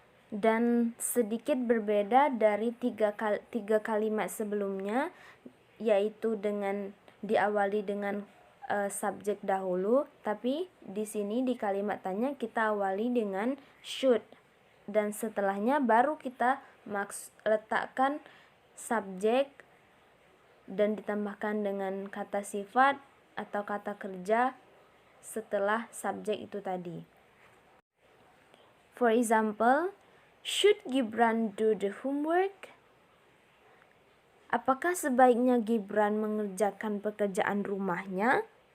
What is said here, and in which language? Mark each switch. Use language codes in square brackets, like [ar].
[id] Dan sedikit berbeda dari tiga kalimat sebelumnya, yaitu dengan diawali dengan subjek dahulu, tapi di sini di kalimat tanya kita awali dengan should dan setelahnya baru kita letakkan subjek dan ditambahkan dengan kata sifat atau kata kerja setelah subjek itu tadi. [en] For example, should Gibran do the homework? [id] Apakah sebaiknya Gibran mengerjakan pekerjaan rumahnya?